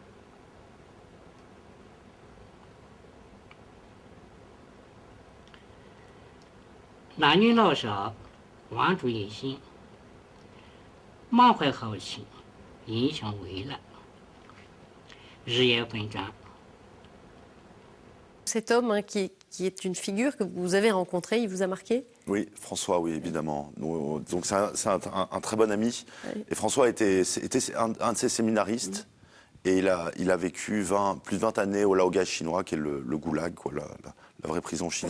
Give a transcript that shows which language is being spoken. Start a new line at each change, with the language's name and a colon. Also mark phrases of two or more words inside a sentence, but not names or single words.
Chinese: 男女老少万众一心，满怀豪情，迎向未来，日夜奋战。
French: Cet homme qui est une figure que vous avez rencontrée, il vous a marqué? Oui, François, oui, évidemment. Donc c'est un très bon ami. Oui. Et François était un de ses séminaristes. Et il a vécu plus de 20 années au Laogai chinois, qui est le goulag, quoi, la vraie prison chinoise.